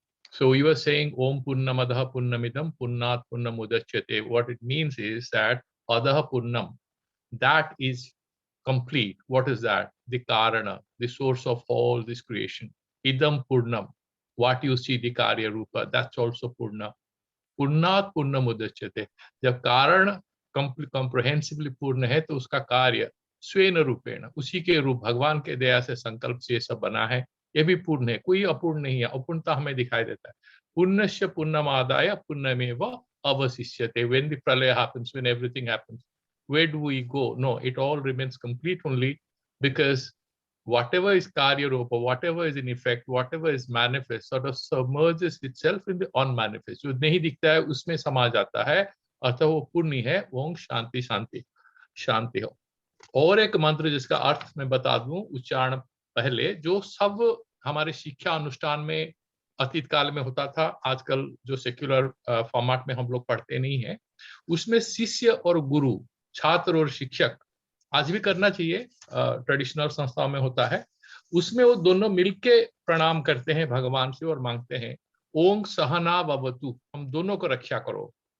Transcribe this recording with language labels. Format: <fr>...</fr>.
<en>So you are saying</en> <sa>Om Purnamadaha Purnamidam Purnat Purnamudachyate.</sa> <en>What it means is that</en> <sa>Adaha Purnam,</sa> <en>that is complete. What is that? The Karana, the source of all this creation.</en> <sa>Idam Purnam,</sa> <en>what you see, the Karya Rupa, that's also Purna.</en> <sa>Purnat Purnamudachyate.</sa> <hi>जब कारण comprehensively पूर्ण है तो उसका कार्य</hi> <sa>स्वेन रूपेण,</sa> <hi>उसी के रूप, भगवान के दया से संकल्प से सब बना है, ये भी पूर्ण है, कोई अपूर्ण नहीं है. अपूर्णता हमें दिखाई देता है.</hi> <sa>पुण्यस्य पुण्यमादाय पुण्यमेव avasishyate.</sa> <en>When the pralaya happens, when everything happens, where do we go? No, it all remains complete only because whatever is karya rupa, whatever is in effect, whatever is manifest, sort of submerges itself in the unmanifest.</en> <hi>जो नहीं दिखता है उसमें समा जाता है, अतः वो पूर्ण है. ओम शांति शांति शांति हो. और एक मंत्र जिसका अर्थ मैं बता दूं उच्चारण पहले, जो सब हमारे शिक्षा अनुष्ठान में अतीत काल में होता था, आजकल जो सेक्युलर फॉर्मेट में हम लोग पढ़ते नहीं है, उसमें शिष्य और गुरु, छात्र और शिक्षक आज भी करना चाहिए, ट्रेडिशनल संस्थाओं में होता है, उसमें वो दोनों मिलके प्रणाम करते हैं भगवान से और मांगते हैं</hi> <sa>ओम सहना भवतु,</sa> <hi>हम दोनों को रक्षा करो.</hi>